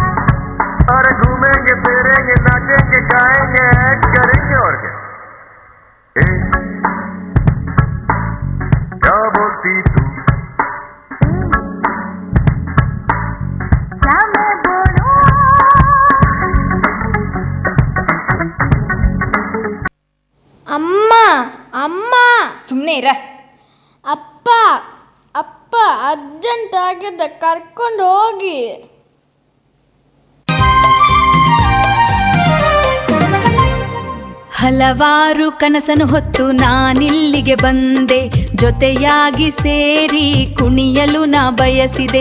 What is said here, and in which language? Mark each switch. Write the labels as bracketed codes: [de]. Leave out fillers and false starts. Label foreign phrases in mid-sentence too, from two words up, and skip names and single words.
[hi] अरे घूमेंगे फिरेंगे नाचेंगे गाएंगे करेंगे और क्या. क्या बोलती तू? क्या मैं बोलूं? [kn] ಅಮ್ಮ ಅಮ್ಮ ಸುಮ್ಮನೆ ಇರ. ಅಪ್ಪ ಅಪ್ಪ ಅರ್ಜೆಂಟ್ ಆಗಿದೆ, ಕರ್ಕೊಂಡು ಹೋಗಿ. ಹಲವಾರು ಕನಸನ್ನು ಹೊತ್ತು ನಾನಿಲ್ಲಿಗೆ ಬಂದೆ, ಜೊತೆಯಾಗಿ ಸೇರಿ ಕುಣಿಯಲು ನಾ ಬಯಸಿದೆ.